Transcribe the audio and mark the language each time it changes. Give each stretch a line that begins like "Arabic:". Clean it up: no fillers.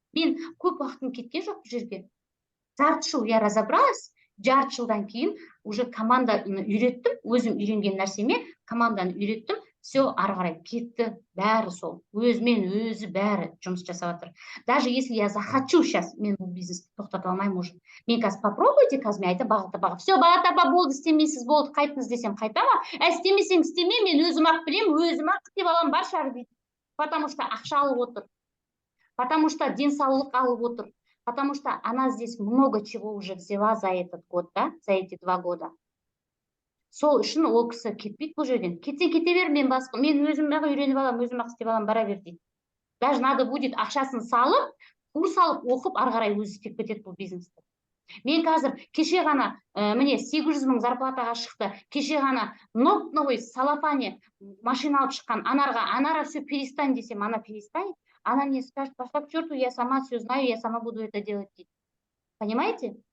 Kazakh: Мен көп уақытым кеткен жоқ бұл жерге. Жарты жыл я разобралась, жарты жылдан кейін уже команданы үйреттім, өзім үйренген нәрсеме команданы үйреттім, все ары қарай кетті, бәрі сол, өзімен өзі бәрі жұмыс жасап жатыр. Даже если я захочу сейчас, мен бұл бизнесті тоқтата алмаймын уже. Мен қазір попробуйте, қазір мен айтам, Бағат апаға, все, Бағат апа болды, істемейсіз, болды, қайтыңыз десем қайтама, істемесең істеме, мен өзім ақ білем, өзім ақ істеп алам, бар шар дейді.
Russian: Потому что ақша алып отыр, потому что денсаулық алып отыр, потому что она здесь много чего уже взяла за этот год, да, за эти 2 года.
Kazakh: Сол үшін ол кісі кетпейді бұл жерден. Кетсе кете бер, мен өзім ақ үйреніп алам, өзім ақ істеп алам, бара бер дейді. Даже надо будет ақшасын салып, курс алып, оқып, ары қарай өзі істеп кетеді бұл бизнесті.
Russian: Мен қазір кеше ғана, міне 800 000 зарплатаға шықты, кеше ғана новый салафане машина алып шыққан Анарға все перестань десем, она перестанет, она мне скажет, пошла к черту, я сама все знаю, я сама буду это делать. Понимаете?